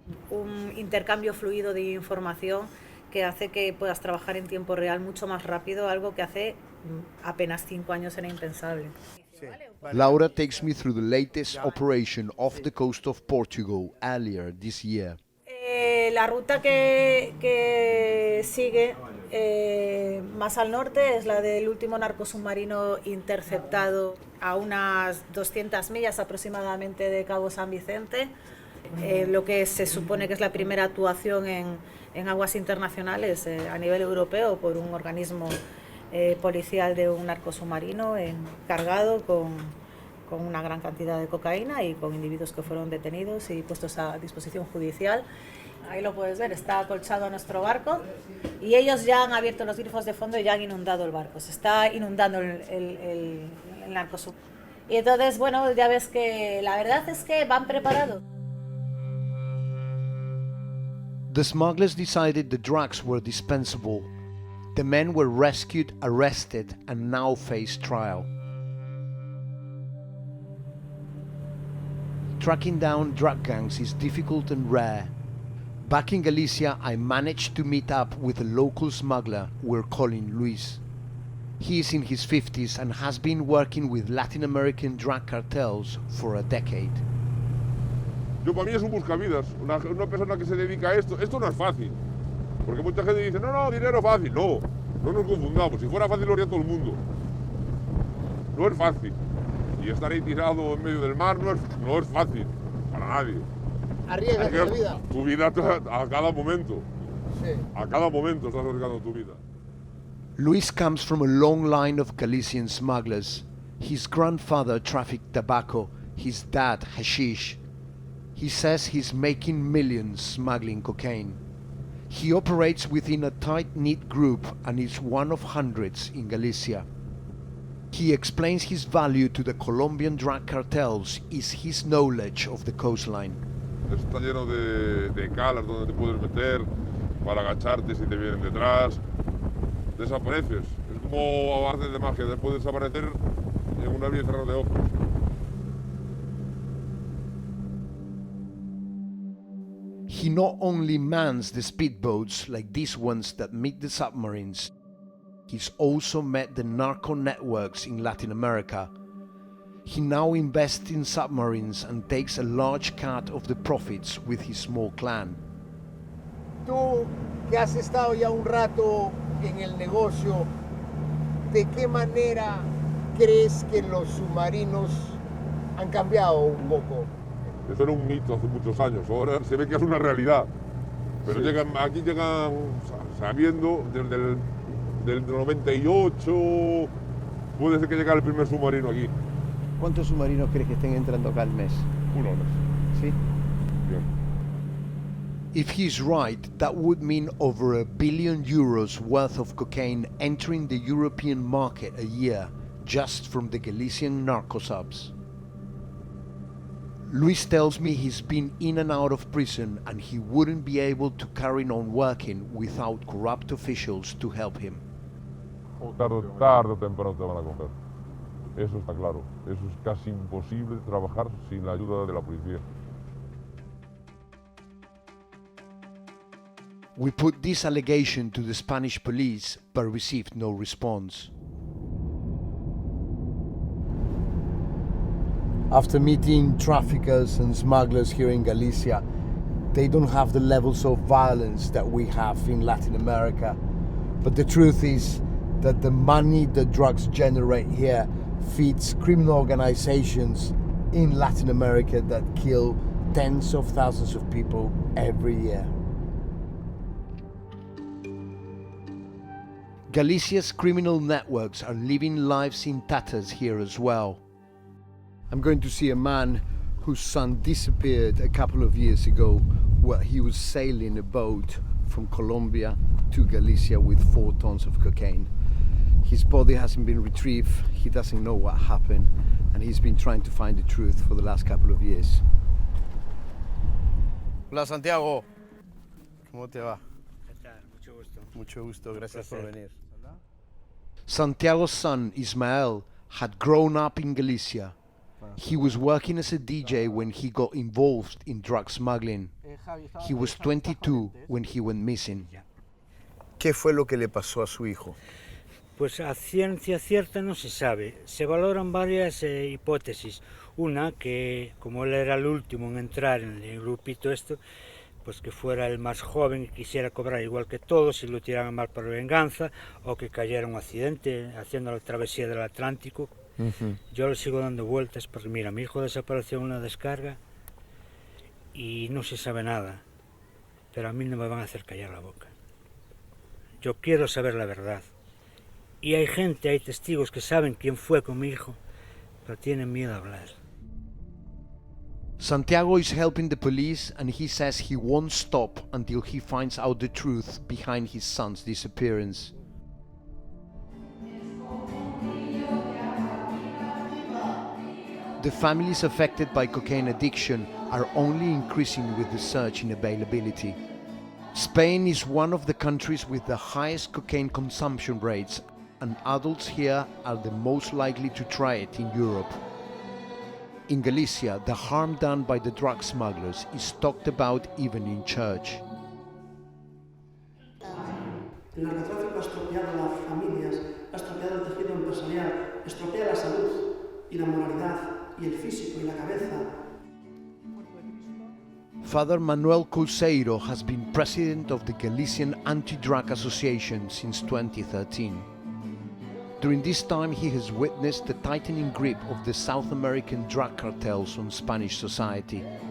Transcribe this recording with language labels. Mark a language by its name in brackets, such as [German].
[Spanish] Un intercambio fluido de información que hace que puedas trabajar en tiempo real mucho más rápido, algo que hace apenas 5 años era impensable. [English] Laura takes me through the latest operation off the coast of Portugal earlier this year. [Spanish] La ruta que sigue más al norte es la del último narco submarino interceptado a unas 200 millas aproximadamente de Cabo San Vicente, lo que se supone que es la primera actuación en aguas internacionales a nivel europeo por un organismo policial de un narco submarino cargado con una gran cantidad de cocaína y con individuos que fueron detenidos y puestos a disposición judicial. Ahí lo puedes ver, está acolchado a nuestro barco y ellos ya han abierto los grifos de fondo y ya han inundado el barco. Se está inundando el narcosub. Y entonces, bueno, ya ves que la verdad es que van preparados. [English] The smugglers decided the drugs were dispensable. The men were rescued, arrested, and now face trial. Tracking down drug gangs is difficult and rare. Back in Galicia, I managed to meet up with a local smuggler we're calling Luis. He is in his 50s and has been working with Latin American drug cartels for a decade. [Spanish] Yo, para mí es un buscavidas, una persona que se dedica a esto. Esto no es fácil, porque mucha gente dice, no, dinero fácil. No nos confundamos, si fuera fácil lo haría todo el mundo. No es fácil. Y estar ahí tirado en medio del mar no es fácil, para nadie. Arriesgas la vida. Tu vida a cada momento. Sí. A cada momento estás arriesgando tu vida. [English] Luis comes from a long line of Galician smugglers. His grandfather trafficked tobacco, his dad hashish. He says he's making millions smuggling cocaine. He operates within a tight-knit group and is one of hundreds in Galicia. He explains his value to the Colombian drug cartels is his knowledge of the coastline. [Spanish] Está lleno de calas donde te puedes meter para agacharte si te vienen detrás. Desapareces. Es como arte de magia, te puedes desaparecer en un abrir y cerrar de ojos. [English] He not only mans the speedboats like these ones that meet the submarines, he's also met the narco networks in Latin America. He now invests in submarines and takes a large cut of the profits with his small clan. [Spanish] Tú, que has estado ya un rato en el negocio, ¿de qué manera crees que los submarinos han cambiado un poco? Eso era un mito hace muchos años, ahora se ve que es una realidad. Pero Sí. aquí llegan sabiendo desde del 98, puede ser que llegue el primer submarino aquí. ¿Cuántos submarinos crees que estén entrando acá al mes? Uno al mes. ¿Sí? Bien. [English] If he's right, that would mean over €1 billion worth of cocaine entering the European market a year, just from the Galician narco subs. Luis tells me he's been in and out of prison and he wouldn't be able to carry on working without corrupt officials to help him. [Spanish] Tarde o temprano te van a coger. Eso está claro. Eso es casi imposible trabajar sin la ayuda de la policía. [English] We put this allegation to the Spanish police, but received no response. After meeting traffickers and smugglers here in Galicia, they don't have the levels of violence that we have in Latin America. But the truth is that the money the drugs generate here feeds criminal organizations in Latin America that kill tens of thousands of people every year. Galicia's criminal networks are living lives in tatters here as well. I'm going to see a man whose son disappeared a couple of years ago while he was sailing a boat from Colombia to Galicia with 4 tons of cocaine. His body hasn't been retrieved, he doesn't know what happened, and he's been trying to find the truth for the last couple of years. [Spanish] Hola Santiago, ¿cómo te va? Mucho gusto. Mucho gusto, gracias por venir. [English] Santiago's son, Ismael, had grown up in Galicia. He was working as a DJ when he got involved in drug smuggling. He was 22 when he went missing. [Spanish] ¿Qué fue lo que le pasó a su hijo? Pues a ciencia cierta no se sabe. Se valoran varias hipótesis. Una, que como él era el último en entrar en el grupito pues que fuera el más joven y quisiera cobrar igual que todos y lo tiraran mal por venganza, o que cayera en un accidente haciendo la travesía del Atlántico. Yo le sigo dando vueltas porque mira, mi hijo desapareció en una descarga y no se sabe nada, pero a mí no me van a hacer callar la boca. Yo quiero saber la verdad. Y hay gente, hay testigos que saben quién fue con mi hijo, pero tienen miedo a hablar. [English] Santiago is helping the police and he says he won't stop until he finds out the truth behind his son's disappearance. The families affected by cocaine addiction are only increasing with the surge in availability. Spain is one of the countries with the highest cocaine consumption rates, and adults here are the most likely to try it in Europe. In Galicia, the harm done by the drug smugglers is talked about even in church. [Spanish] El narcotráfico ha estropeado las familias, ha estropeado el tejido empresarial, estropea la salud y la moralidad y el físico y la cabeza. [English] Father Manuel Couseiro has been president of the Galician Anti-Drug Association since 2013. During this time, he has witnessed the tightening grip of the South American drug cartels on Spanish society.